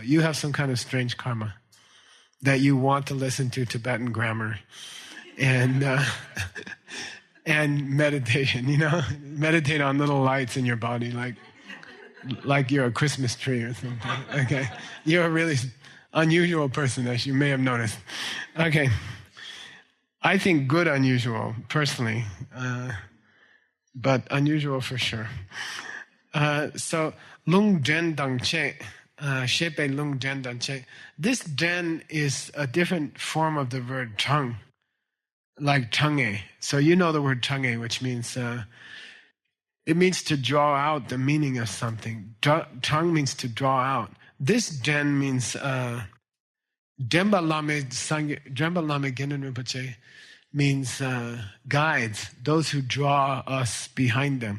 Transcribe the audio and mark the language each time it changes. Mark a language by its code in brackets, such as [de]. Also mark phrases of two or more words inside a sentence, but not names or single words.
[en] You have some kind of strange karma that you want to listen to Tibetan grammar and and meditation, meditate on little lights in your body, like you're a Christmas tree or something. Okay, you're a really unusual person, as you may have noticed. Okay, I think good unusual personally, but unusual for sure. [bo] So lung den dang che, shepe lung den dang che. [en] This den is a different form of the word chang, like change. So you know the word change, which means it means to draw out the meaning of something. Chang means to draw out. This den means Demba Lame Genen Rinpoche means guides, those who draw us behind them.